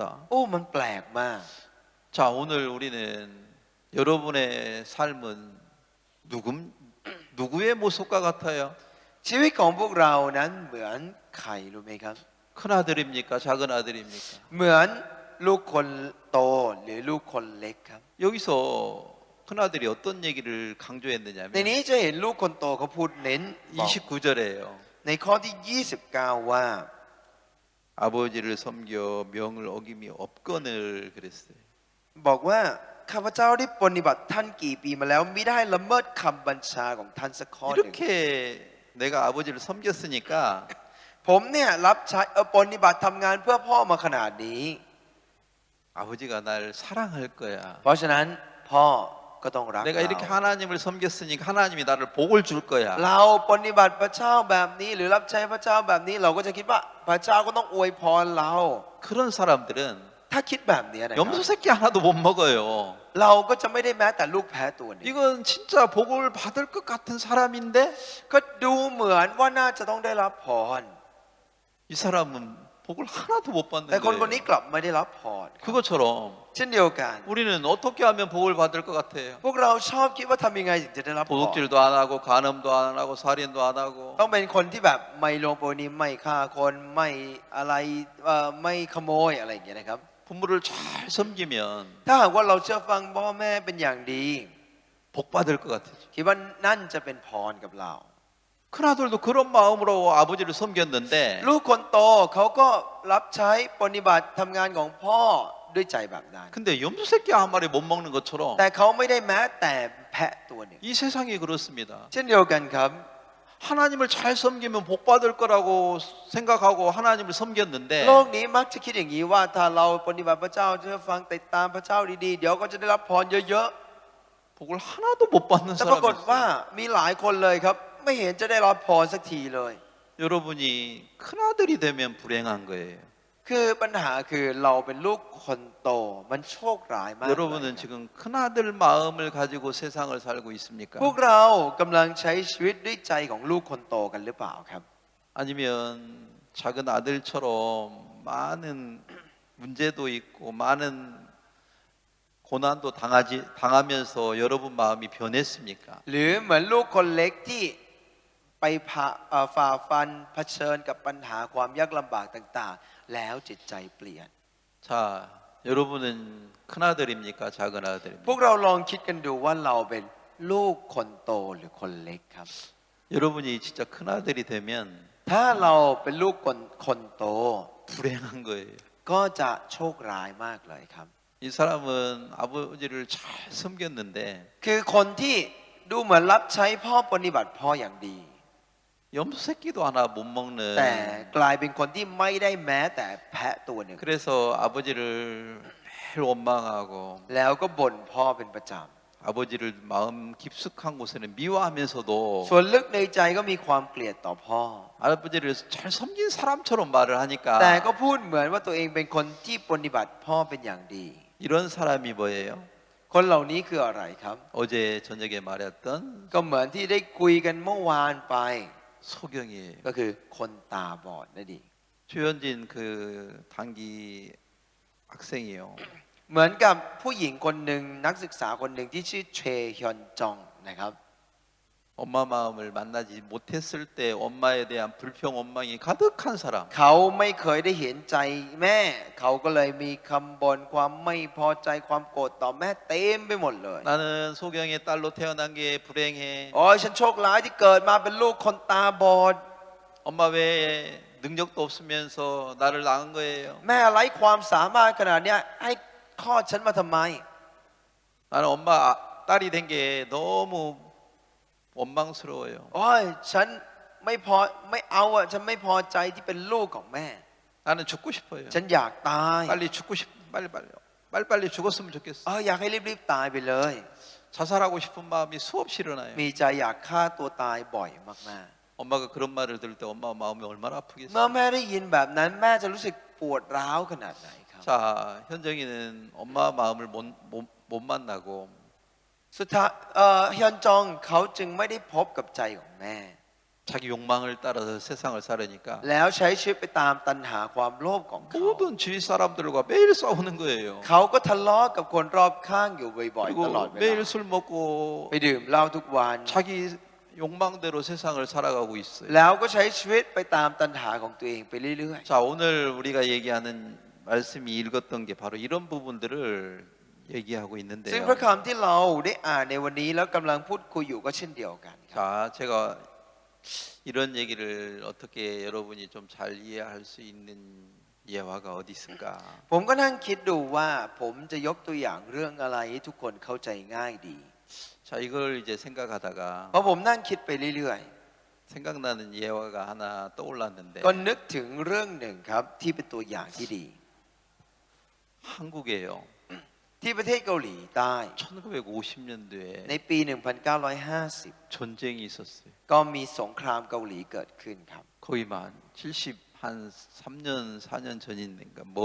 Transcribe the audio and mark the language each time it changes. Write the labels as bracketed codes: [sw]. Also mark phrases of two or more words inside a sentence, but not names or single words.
[th] โอ้มันแปลกมาก [ko] 자, 오늘 우리는 여러분의 삶은 누구의 모습과 같아요? [th] ชีวิตของพวกเรานั้นเหมือนใครรู้ไหมครับ [ko] 큰 아들입니까? 작은 아들입니까? [th] เหมือนลูกคนโตหรือลูกคนเล็กครับ [ko] 여기서 큰 아들이 어떤 얘기를 [th] ใน [ko] 강조했느냐면 [th] นี้จะเห็นลูกคนโตเขาพูดเน้นบอก [ko] 29절에요. [th] ในข้อที่ 29 ว่า [ko] 아버지를 섬겨 명을 어김이 없거늘 그랬어요. [th] บอกว่าข้าพเจ้าได้ปฏิบัติท่านกี่ปีมาแล้วมิได้ละเมิดคำบัญชาของท่านสักข้อหนึ่ง [ko] 이렇게 내가 아버지를 섬겼으니까 [th] ผมเนี่ยรับใช้ปฏิบัติทำงานเพื่อพ่อมาขนาดนี้ [ko] 아버지가 날 사랑할 거야. [th] เพราะฉะนั้นพ่อก็ต้องรัก [ko] 내가 [th] เรา [ko] 이렇게 하나님을 섬겼으니까 하나님이 나를 복을 줄 거야. [th] เราปฏิบัติพระเจ้าแบบนี้หรือรับใช้พระเจ้าแบบนี้เราก็จะคิดว่าพระเจ้าก็ต้องอวยพรเรา [ko] 그런 사람들은 [th] ถ้าคิดแบบนี้นะครั [ko] 염소 [th] บ [ko] 새끼 하나도 못 먹어요. [th] เราก็จะไม่ได้แม้แต่ลูกแพ้ตัวนี้ [ko] 이건 진짜 복을 받을 것 같은 사람인데 [th] ก็ดูเหมือนว่าน่าจะต้องได้รับพร [ko] 이 사람은 복을 하나도 못 받는 [th] แต่คนคนนี้ [ko] 거예요. [th] กลับไม่ได้รับพร [ko] 그것처럼 [th] เช่นเดียวกัน [ko] 우리는 어떻게 하면 복을 받을 것 같아요? [th] พวกเราชอบคิดว่าทำยังไงถึงจะได้รับพร [ko] 도둑질도 안 하고 간음도 안 하고 살인도 안 하고 [th] ต้องเป็นคนที่แบบไม่ลวงโปรณีไม่ฆ่าคนไม่อะไรไม่ขโมยอะไรอย่างเงี้ยนะครับ [ko] 부모를 잘 섬기면 [th] ถ้าหากว่าเราเชื่อฟังพ่อแม่เป็นอย่างดี [ko] 복 받을 것 같아요. [th] คิดว่านั่นจะเป็นพรกับเรา [ko] 큰아들도 그런 마음으로 아버지를 섬겼는데 [th] ลูกคนโตเขาก็รับใช้ปฏิบัติทำงานของพ่อด้วยใจแบบนั้น [ko] 근데 염소 새끼 한 마리 못 먹는 것처럼 [th] แต่เขาไม่ได้แม้แต่แพะตัวหนึ่ง [ko] 이 세상이 그렇습니다. [th] เช่นเดียวกันครับ [ko] 하나님을 잘 섬기면 복 받을 거라고 생각하고 하나님을 섬겼는데 [th] โลกนี้มักจะคิดอย่างนี้ว่าถ้าเราปฏิบัติพระเจ้าเชื่อฟังติดตามพระเจ้าดีๆเดี๋ยวก็จะได้รับพรเยอะ [ko] 복을 하나도 못 받는 [th] ๆแต่ปรากฏ [ko] 사람이 [th] ว่า [ko] 있어요. [th] มีหลายคนเลยครับ ไม่เห็นจะได้รับพรสักทีเลย [ko] 여러분이 큰아들이 되면 불행한 거예요. [th] คือปัญหาคือเราเป็นลูกคนโตมันโชคร้ายมากเลย [ko] 여러분은 지금 큰아들 마음을 가지고 세상을 살고 있습니까? [th] พวกเรากำลังใช้ชีวิตด้วยใจของลูกคนโตกันหรือเปล่าครับ [ko] 아니면 작은 아들처럼 많은 문제도 있고 많은 고난도 당하면서 여러분 마음이 변했습니까? [th] หรือเหมือนลูกคนเล็กที่ไปฝ่าฟันเผชิญกับปัญหาความยากลำบากต่างๆ แล้วจิตใจเปลี่ยน [ko] 자, 여러분은 큰아들입니까? 작은 [th] พวก [ko] 아들입니까? [th] เราลองคิดกันดูว่าเราเป็นลูกคนโตหรือคนเล็กครับ [ko] 여러분이 진짜 큰아들이 되면 [th] ถ้าเราเป็นลูกคนโต [ko] 불행한 거예요. [th] ก็จะโชคร้ายมากเลยครับ [ko] 이 사람은 아버지를 잘 섬겼는데 [th] คือคนที่ดูเหมือนรับใช้พ่อปฏิบัติพ่ออย่างดี [ko] 염소 새끼도 하나 못 [th] แต่ [ko] 먹는 [th] กลายเป็นคนที่ไม่ได้แม้แต่แพะตัวหนึ่ง [ko] 그래서 아버지를 매일 원망하고 [th] แล้วก็บ่นพ่อเป็นประจ [ko] 아버지를 마음 깊숙한 곳에는 미워하면서도 [th] ำส่วนลึกในใจก็มีความเกลียดต่อพ่อ [ko] 아버지를 잘 섬긴 사람처럼 말을 [th] แต่ [ko] 하니까 [th] ก็พูดเหมือนว่าตัวเองเป็นคนที่ปฏิบัติพ่อเป็นอย่างดี [ko] 이런 사람이 뭐예요? [th] คนเหล่านี้คืออะไรครับ [ko] 어제 저녁에 말했던 [th] ก็เหมือนที่ได้คุยกันเมื่อวานไป [ko] 소경이에요. [th] ก็คือคนตาบอดนั่นเอง [ko] 최현진 그 단기 학생이요. [th] เหมือนกับผู้หญิงคนหนึ่งนักศึกษาคนหนึ่งที่ชื่อเชฮยอนจองนะครับ [ko] 엄마 마음을 만나지 못했을 때 엄마에 대한 불평 원망이 가득한 사람. [th] เขาไม่เคยได้เห็นใจแม่ เขาก็เลยมีคำบ่นความไม่พอใจความโกรธต่อแม่เต็มไปหมดเลย [ko] 나는 소경의 딸로 태어난 게 불행해. [th] โอ้ยฉันโชคร้ายที่เกิดมาเป็นลูกคนตาบอด [ko] 엄마 왜 능력도 없으면서 나를 낳은 거예요. [th] แม่ไร้ความสามารถขนาดเนี้ยให้คลอดฉันมาทำไม [ko] 나는 엄마 딸이 된 게 너무 원망스러워요. [th] โอ้ยฉันไม่เอาอ่ะฉันไม่พอใจที่เป็นลูกของแม่ [ko] 나는 죽고 싶어요. [th] ฉันอยากตาย [ko] 빨리 죽고 싶 빨리 죽었으면 좋겠어. [th] อยากให้รีบๆตายไปเลย [ko] 자살하고 싶은 마음이 수없이 일어나요. [th] มีใจอยากฆ่าตัวตายบ่อยมาก [ko] 엄마가 그런 말을 들을 때 엄마 마음이 얼마나 [th] ๆ [ko] 아프겠어요. [th] เมื่อแม่ได้ยินแบบนั้นแม่จะรู้สึกปวดร้าวขนาดไหนครับ [ko] 자, 현정이는 엄마 마음을 못 만나고 [th] สุดท้ายฮยอนจองเขาจึงไม่ได้พบกับใจของแม่ [ko] 자기 욕망을 따라서 세상을 살으니까 [th] แล้วใช้ชีวิตไปตามตัณหาความโลภของเขา [ko] 모든 주위 사람들과 매일 싸우는 거예요. [th] เขาก็ทะเลาะกับคนรอบข้างอยู่บ่อยๆ ตลอด [ko] 그리고 [th] เวลา [ko] 매일 술 먹고 [th] ไปดื่มเหล้าทุกวัน [ko] 자기 욕망대로 세상을 살아가고 있어요. [th] แล้วก็ใช้ชีวิตไปตามตัณหาของตัวเองไปเรื่อย [ko] 자, 오늘 우리가 얘기하는 말씀이 읽었던 게 바로 이런 부분들을 얘기하고 [th] ๆ ซึ่ง [ko] 있는데요. [th] พระคำที่เราได้อ่านในวันนี้แล้วกำลังพูดคุยอยู่ก็เช่นเดียวกันครับ [ko] 자, 제가 이런 얘기를 어떻게 여러분이 좀 잘 이해할 수 있는 예화가 어디 있을까? [th] ผมก็นั่งคิดดูว่าผมจะยกตัวอย่างเรื่องอะไรให้ทุกคนเข้าใจง่ายดี [ko] 자, 이걸 이제 생각하다가 [th] เพราะผมนั่งคิดไปเรื่อย [ko] 생각나는 예화가 하나 떠올랐는데 [th] ๆ ก็นึกถึงเรื่องหนึ่งครับที่เป็นตัวอย่างที่ดี [ko] 한국에요. [th] ที่ประเทศเกาหลีใต้ ใน [ko] 1950년도에 [th] ปี 1950 [ko] 전쟁이 있었어요. [th] ก็มีสงครามเกาหลีเกิดขึ้นครับ [ko] 거의 한 3년 4년 전인데가 먼